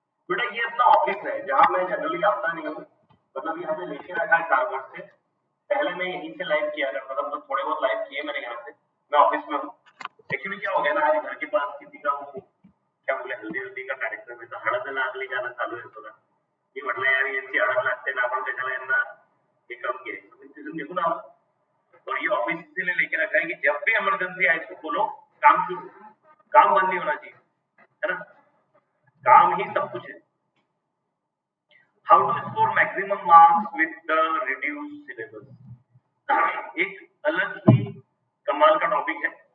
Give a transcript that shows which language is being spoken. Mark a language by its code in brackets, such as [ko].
[hi] बेटा ये अपना ऑफिस है जहाँ मैं जनरली आता नहीं हूँ। मतलब यहाँ पे लेके रखा है 4 वर्ष से। पहले मैं यहीं से लाइव किया करता था, मतलब थोड़े बहुत लाइव किए मैंने यहाँ से। मैं ऑफिस में हूँ। एक्चुअली क्या हो गया ना, आज घर के पास किसी का वो क्या बोले हल्दी हल्दी का कार्यक्रम है, तो [mr] हळद लागली गाणं चालू आहे थोडं. मी म्हटलं यार यांची हळद लागते ना, आपण कशाला यांना हे करून घ्यायचं. मी तिथून निघून आलो [hi] और ये ऑफिस इसलिए लेके रखा है कि जब भी इमरजेंसी आए इसको खोलो, काम शुरू, काम बंद नहीं होना चाहिए, है ना? काम ही सब कुछ है. [en] how to score maximum marks with the reduce syllabus, [hi] एक अलग ही कमाल का टॉपिक है.